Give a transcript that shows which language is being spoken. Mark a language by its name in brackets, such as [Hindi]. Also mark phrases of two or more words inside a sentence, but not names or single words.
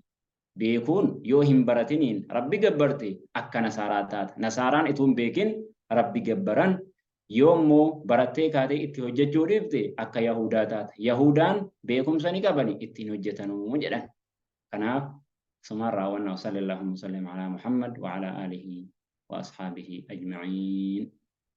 [Oromo] Beekun yoo hin baratiniin rabbi gabbarte akka nasaaraa taata. Nasaaraan ituun beekin rabbi gabbaran yoommoo barattee kaatee itti hojjechuu dhiifte akka Yahudaa taata. Yahudaan beekumsa ni qabani ittiin hojjetanuu jedhan. [Arabic] Kanaaf سمارة وصلى اللهم وسلم على محمد وعلى آله وأصحابه أجمعين.